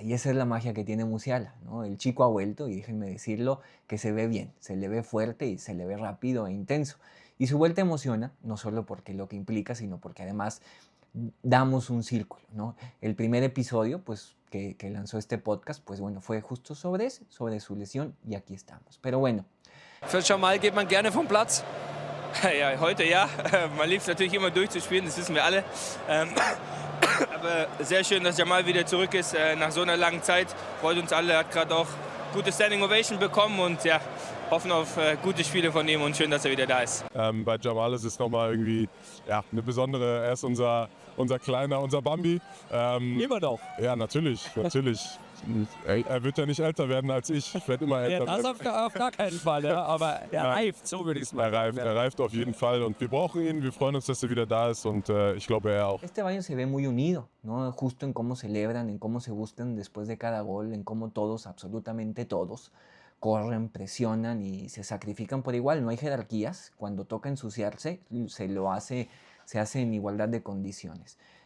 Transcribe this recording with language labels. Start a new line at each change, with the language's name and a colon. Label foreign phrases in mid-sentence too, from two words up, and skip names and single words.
Spanish: Y esa es la magia que tiene Musiala, ¿no? El chico ha vuelto, y déjenme decirlo, que se ve bien, se le ve fuerte y se le ve rápido e intenso. Y su vuelta emociona, no solo porque lo que implica, sino porque además damos un círculo, ¿no? El primer episodio, pues, que lanzó este podcast, pues bueno, fue justo sobre su lesión, y aquí estamos. Pero bueno.
German: Für Jamal geht man gerne vom Platz. Ja, heute ja. Man liebt es natürlich immer durchzuspielen, das wissen wir alle. Aber sehr schön, dass Jamal wieder zurück ist nach so einer langen Zeit. Freut uns alle, hat gerade auch gute
English: Standing Ovation
German: bekommen und ja, hoffen auf gute Spiele von ihm und schön, dass er wieder da ist. Bei Jamal ist es nochmal irgendwie eine besondere, er ist unser Kleiner, unser Bambi. Immer noch. Ja, natürlich. Er wird ja nicht älter werden als ich. Ich werde immer älter Das werden. auf gar keinen Fall, ja. Aber er reift, so würde ich es mal Er reift auf jeden Fall und wir brauchen ihn. Wir freuen uns, dass er wieder da ist und ich glaube, er auch.
Spanish: Este Bayern se ve muy unido, ¿no? Justo en cómo celebran, en cómo se buscan después de cada gol, en cómo todos, absolutamente todos, corren, presionan y se sacrifican por igual. No hay jerarquías. Cuando toca ensuciarse, se hace en igualdad de condiciones.